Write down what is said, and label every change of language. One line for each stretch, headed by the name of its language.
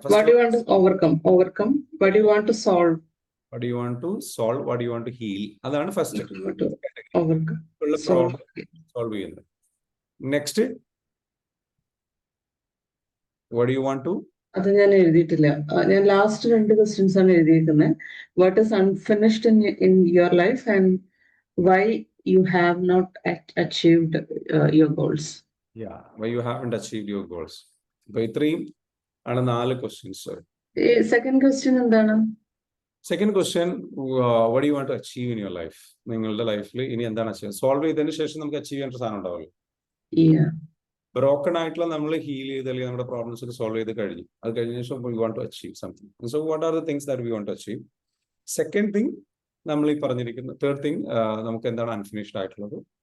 English: First What do you want to overcome? What do you want to solve? what do you want to solve? What do you want to heal?
Malayalam: അതാണ് first.
English: What do you want to overcome?
Malayalam: ഉള്ള
English: Solve.
Malayalam: Problem solve ചെയ്യുന്നത്.
English: Next, what do you want to?
Malayalam: അത് ഞാൻ എഴുതിയിട്ടില്ല. ഞാൻ last 2 questions ആണ് എഴുതിയിരിക്കുന്നത്.
English: What is unfinished in your life and why you have not achieved your goals? Yeah, why you haven't achieved your goals.
Malayalam: അപ്പൊ ഇത്രയും ആണ് 4 ക്വസ്റ്റ്യൻസ്. സെക്കൻഡ് ക്വസ്റ്റ്യൻ എന്താണ്?
English: Second question, what do you want to achieve in your life?
Malayalam: നിങ്ങളുടെ ലൈഫിൽ ഇനി എന്താണ് achieve? Solve ചെയ്തതിന് ശേഷം നമുക്ക് അച്ചീവ് ചെയ്യേണ്ട സാധനം ഉണ്ടാവുമല്ലോ. ബ്രോക്കൺ ആയിട്ടുള്ള നമ്മൾ ഹീൽ ചെയ്ത് അല്ലെങ്കിൽ നമ്മുടെ പ്രോബ്ലംസ് ഒക്കെ സോൾവ് ചെയ്ത് കഴിഞ്ഞു. അത് കഴിഞ്ഞ ശേഷം
English: We want to achieve something. So what are the things that we want to achieve?
Malayalam: Second thing നമ്മൾ ഈ പറഞ്ഞിരിക്കുന്ന, തേർഡ് തിങ് നമുക്ക് എന്താണ് അൺഫിനിഷ്ഡ് ആയിട്ടുള്ളത്?